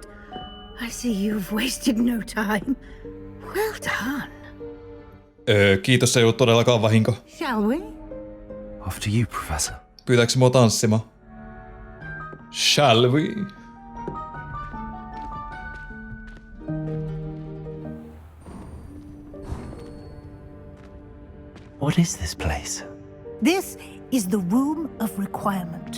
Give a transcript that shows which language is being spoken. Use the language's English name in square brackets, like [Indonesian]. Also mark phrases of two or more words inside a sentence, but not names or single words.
[English] I see you've wasted no time. Well done. [Finnish] Kiitos, se ei ollut todellakaan vahinko. [English] Shall we? After you, Professor. [Finnish] Pyytääkö mua tanssimaan? [English] Shall we? What is this place? This is the Room of Requirement.